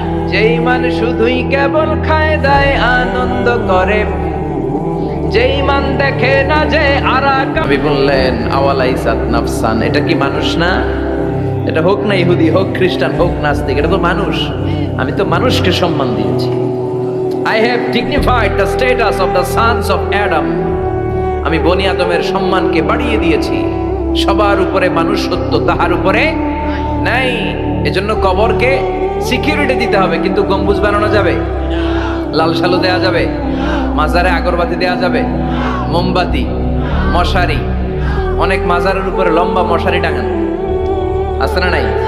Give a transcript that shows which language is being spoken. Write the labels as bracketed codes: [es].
[bn] যে ইমান শুধুই কেবল খায় দায় আনন্দ করে, যে ইমান দেখে না যে আরাকাবি বললেন আওয়ালাইসাত নাফসান, এটা কি মানুষ না? এটা হোক না ইহুদি, হোক খ্রিস্টান, হোক নাস্তিক, এটা তো মানুষ। আমি তো মানুষকে সম্মান দিয়েছি। [en] I have dignified the status of the sons of Adam. [bn] আমি বনি আদমের সম্মানকে বাড়িয়ে দিয়েছি। সবার উপরে মানুষ সত্য, তাহার উপরে নাই। এজন্য কবরকে সিকিউরিটি দিতে হবে, কিন্তু গম্বুজ বানানো যাবে, লাল সালু দেয়া যাবে, মাজারে আগরবাতি দেয়া যাবে, মোমবাতি, মশারি, অনেক মাজারের উপরে লম্বা মশারি টাঙানো আছে না নাই?